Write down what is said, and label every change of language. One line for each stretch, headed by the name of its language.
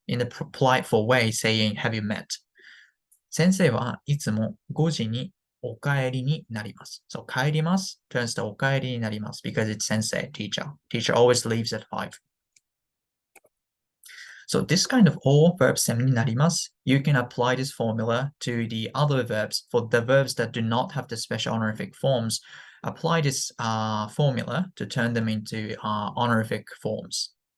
English: In the politeful way saying, have you met?
Japanese: 先生はいつも5時にお帰りになります。
English: So, 帰ります turns to お帰りになります because it's sensei, teacher. Teacher always leaves at 5. So this kind of all verb stem になります. You can apply this formula to the other verbs. For the verbs that do not have the special honorific forms, apply this formula to turn them into honorific forms.